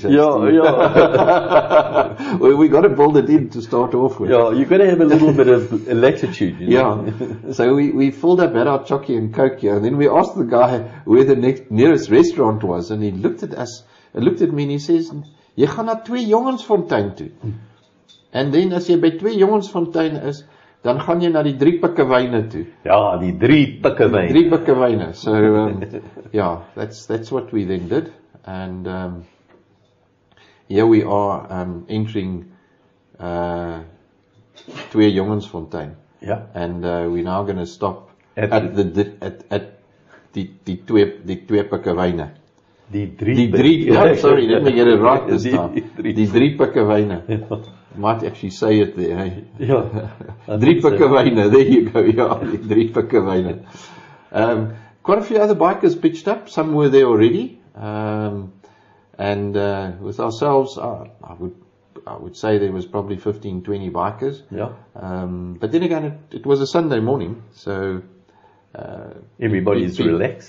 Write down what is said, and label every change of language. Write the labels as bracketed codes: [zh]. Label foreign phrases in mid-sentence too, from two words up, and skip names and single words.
[en] Yeah. Well, we got to build it in to start off with. Yeah, you've got to have a little bit of latitude. You know? Yeah. So we filled up, had our chocky and Coke here, and then we asked the guy where the nearest restaurant was, and he looked at us, looked at me, and he says, [af] "Jy gaan na 2 Jongensfontein toe." En dan as jy by 2 Jongensfontein is, dan gaan jy na die 3 pikkewyne toe. Ja, die 3 pikkewyne. 3 pikkewyne. [en] So yeah, that's what we then did, and here we are entering 2 Jongensfontein. Yeah. And we're now going to stop at die 2 pikkewyne. Die 3. Yeah, sorry, let me get it right this time. Die 3 pikkewyne. Might actually say it there, hey? Yeah. 3 pikkewyne, there you go, yeah, die 3 pikkewyne. Quite a few other bikers pitched up, some were there already. And with ourselves, I would say there was probably 15, 20 bikers. Yeah. But then again, it was a Sunday morning, so everybody's relaxed.